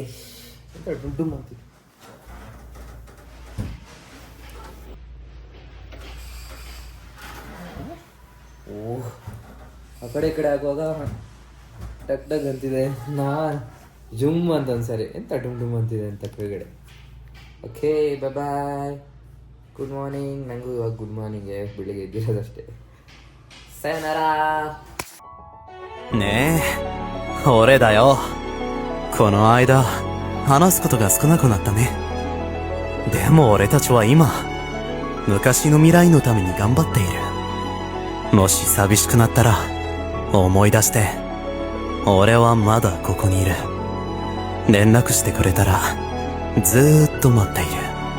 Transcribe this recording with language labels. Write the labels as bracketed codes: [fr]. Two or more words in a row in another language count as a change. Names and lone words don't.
[kn] ದುಡ್ಡು ಮಾಡ್ತೀವಿ. ಓಹ್, ಆ ಕಡೆ ಈ ಕಡೆ ಆಗುವಾಗ ಟಕ್ ಟಕ್ ಅಂತಿದೆ. ಜುಮ್ ಅಂತ ಒಂದ್ಸರಿ ಎಂತ ಡುಮ್ ಡುಮ್ ಅಂತಿದೆ ಅಂತ ಕೆಳಗಡೆ. [en] okay bye bye. good morning. [kn] ನನಗೂ ಇವಾಗ [en] good morning, [kn] ಬೆಳಿಗ್ಗೆ ಎದ್ದಿರೋದಷ್ಟೇ. ಸಯನರಾ. [ja] ねえ、俺だよ。この間、話すことが少なくなったね。でも俺たちは今、昔の未来のために頑張っている。もし寂しくなったら、思い出して、俺はまだここにいる。連絡してくれたら、ずーっと待っている。